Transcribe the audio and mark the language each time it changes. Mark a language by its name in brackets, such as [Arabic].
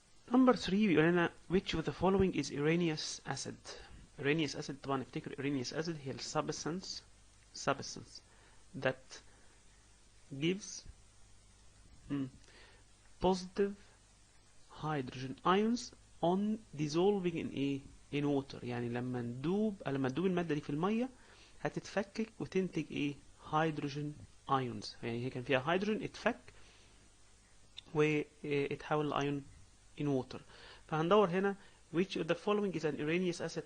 [English] Number 3 [Arabic] بيقول لنا [English] which of the following is Arrhenius acid. Arrhenius acid [Arabic] طبعا افتكر [English] Arrhenius acid هي ال substance that gives positive hydrogen ions on dissolving in [Arabic] ايه؟ [English] in water. [Arabic] يعني لما تدوب المادة دي في المية هتتفكك وتنتج ايه؟ [English] hydrogen ions. [Arabic] يعني هي كان فيها هيدروجين اتفك واتحول لايون [English] in water. [Arabic] فهندور هنا [English] which of the following is an Arrhenius acid.